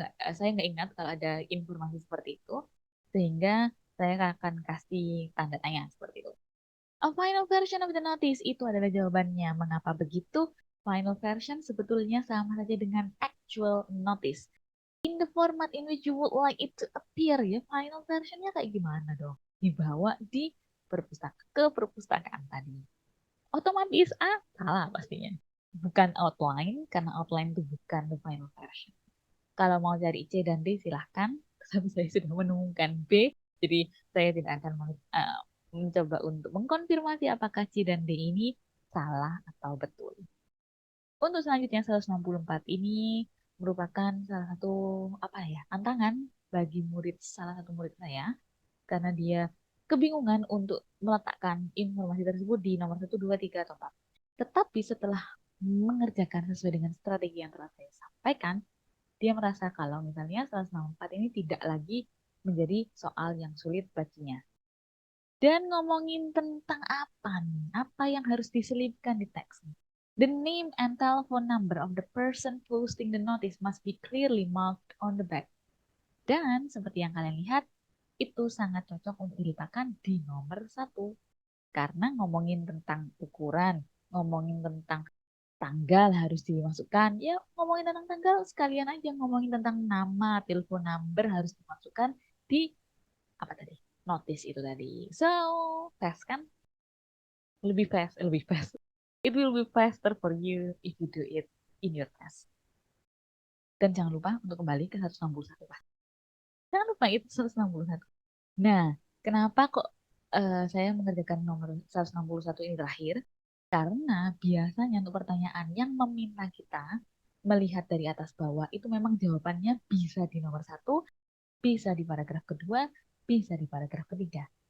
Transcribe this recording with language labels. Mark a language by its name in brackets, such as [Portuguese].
[Indonesian] Saya nggak ingat kalau ada informasi seperti itu, sehingga saya akan kasih tanda tanya seperti itu. [English] A final version of the notice [Indonesian] itu adalah jawabannya. Mengapa begitu? Final version sebetulnya sama saja dengan actual notice. [English] In the format in which you would like it to appear, [Indonesian] ya, final versionnya kayak gimana dong? Dibawa di perpustakaan tadi. Otomatis A, salah pastinya. Bukan outline, karena outline itu bukan the final version. Kalau mau cari C dan D, silahkan. Tapi saya sudah menemukan B, jadi saya tidak akan mencoba untuk mengkonfirmasi apakah C dan D ini salah atau betul. Untuk selanjutnya 164 ini merupakan salah satu tantangan bagi salah satu murid saya karena dia kebingungan untuk meletakkan informasi tersebut di nomor 1, 2, 3, atau 4. Tetapi setelah mengerjakan sesuai dengan strategi yang telah saya sampaikan, dia merasa kalau misalnya 164 ini tidak lagi menjadi soal yang sulit baginya. Dan ngomongin tentang apa nih? Apa yang harus diselipkan di teks? [English] The name and telephone number of the person posting the notice must be clearly marked on the back. [Indonesian] Dan seperti yang kalian lihat, itu sangat cocok untuk diletakkan di nomor 1. Karena ngomongin tentang ukuran, ngomongin tentang tanggal harus dimasukkan. Ya, ngomongin tentang tanggal sekalian aja ngomongin tentang nama, telepon number harus dimasukkan di apa tadi? Notice itu tadi. So, fast kan? Lebih fast. [English] It will be faster for you if you do it in your test. [Indonesian] Dan jangan lupa untuk kembali ke 161, Pak. Jangan lupa itu 161. Nah, kenapa kok saya mengerjakan nomor 161 ini terakhir? Karena biasanya untuk pertanyaan yang meminta kita melihat dari atas bawah itu memang jawabannya bisa di nomor 1, bisa di paragraf kedua, bisa di paragraf ketiga.